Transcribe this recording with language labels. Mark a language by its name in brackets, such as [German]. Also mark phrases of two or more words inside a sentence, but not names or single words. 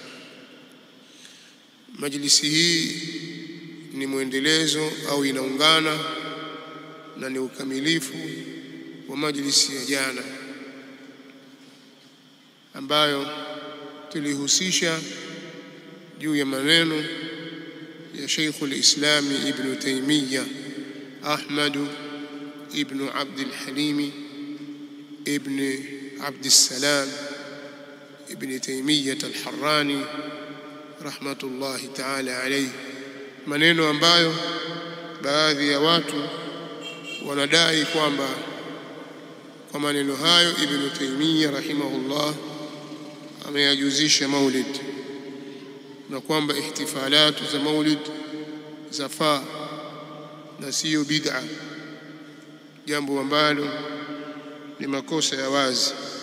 [Swahili] Majlisi hii ni mwendelezo au inaungana na ni ukamilifu wa majlisi ya jana ambayo tulihusisha juu ya maneno ya Sheikhul Islam Ibn Taymiyyah Ahmad ibn Abd al-Halim ibn Abd al-Salam ibn Taymiyyah al-Harrani [Arabic] رحمة الله تعالى عليه, [Swahili] maneno ambayo baadhi ya watu wanadai kwamba kwa maneno hayo Ibn Taymiyyah rahimahullah ameyajuzisha maulid na kwamba ihtifalatu za maulid zafaa na sio bid'a, jambo ambalo ni makosa ya wazi.